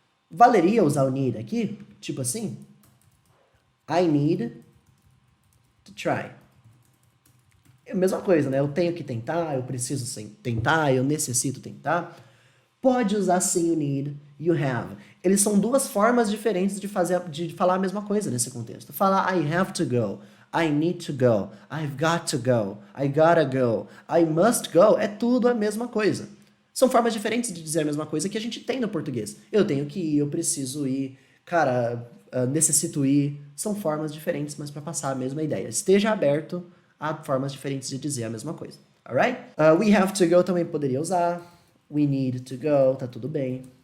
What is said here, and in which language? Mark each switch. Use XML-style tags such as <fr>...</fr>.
<pt>Valeria usar o need aqui? Tipo assim?</pt> <en>I need to try.</en> <pt>É a mesma coisa, né? Eu tenho que tentar, eu preciso tentar, eu necessito tentar. Pode usar sim o need,</pt> <en>you have.</en> <pt>Eles são duas formas diferentes de falar a mesma coisa nesse contexto. Falar</pt> <en>I have to go, I need to go, I've got to go, I gotta go, I must go,</en> <pt>é tudo a mesma coisa. São formas diferentes de dizer a mesma coisa que a gente tem no português. Eu tenho que ir, eu preciso ir, cara, necessito ir. São formas diferentes, mas para passar a mesma ideia. Esteja aberto a formas diferentes de dizer a mesma coisa.</pt> <en>Alright? We have to go</en> <pt>também poderia usar.</pt> <en>We need to go,</en> <pt>tá tudo bem.</pt>